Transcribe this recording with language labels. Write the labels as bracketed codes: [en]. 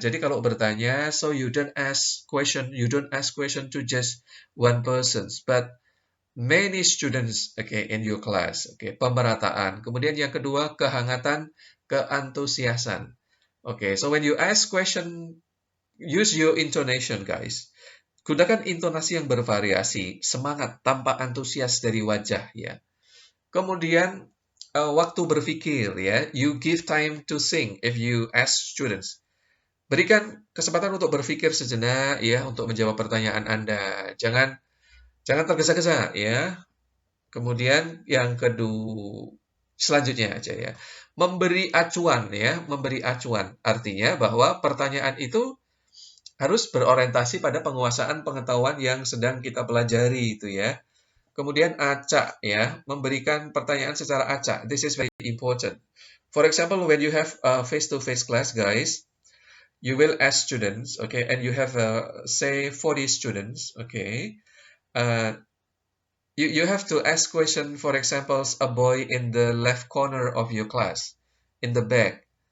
[id] Jadi kalau bertanya, [en] so you don't ask question to just one person, but many students, okay, in your class. [id] Okay, pemerataan. Kemudian yang kedua, kehangatan, keantusiasan. [en] Okay, so when you ask question, use your intonation, guys. [id] Gunakan intonasi yang bervariasi, semangat tanpa antusias dari wajah, ya. Kemudian waktu berpikir, ya. [en] You give time to think if you ask students. [id] Berikan kesempatan untuk berpikir sejenak, ya, untuk menjawab pertanyaan Anda. Jangan tergesa-gesa, ya. Kemudian yang kedua, selanjutnya aja ya. Memberi acuan ya, memberi acuan. Artinya bahwa pertanyaan itu harus berorientasi pada penguasaan pengetahuan yang sedang kita pelajari itu ya. Kemudian acak ya, memberikan pertanyaan secara acak. [en] This is very important. For example, when you have a face-to-face class, guys, you will ask students, okay, and you have say 40 students, okay. You have to ask question, for example, a boy in the left corner of your class, in the back.